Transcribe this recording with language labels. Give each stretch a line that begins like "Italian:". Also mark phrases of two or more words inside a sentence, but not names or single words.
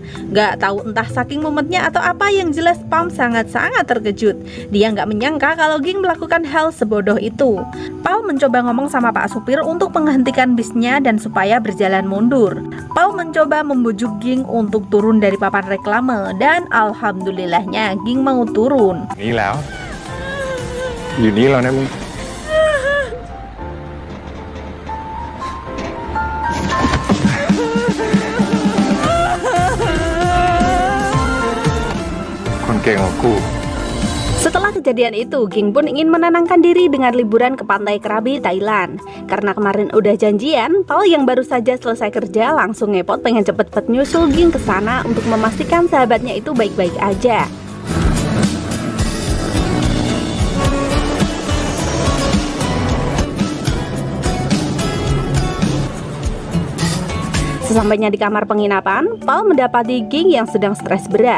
Indonesian: Gak tahu entah saking mumetnya atau apa, yang jelas Pam sangat-sangat terkejut. Dia gak menyangka kalau Ging melakukan hal sebodoh itu. Pal mencoba ngomong sama Pak supir untuk menghentikan bisnya dan supaya berjalan mundur. Pal mencoba membujuk Ging untuk turun dari papan reklame, dan alhamdulillahnya Ging mau turun.
Thai: นี่แล้ว อยู่นี่แล้วนะมึง คนเก่งของกู
Indonesian: Setelah kejadian itu, Ging pun ingin menenangkan diri dengan liburan ke pantai Krabi, Thailand. Karena kemarin udah janjian, Pal yang baru saja selesai kerja langsung ngepot pengen cepet-cepet nyusul Ging ke sana untuk memastikan sahabatnya itu baik-baik aja. Sesampainya di kamar penginapan, Pal mendapati Ging yang sedang stres berat.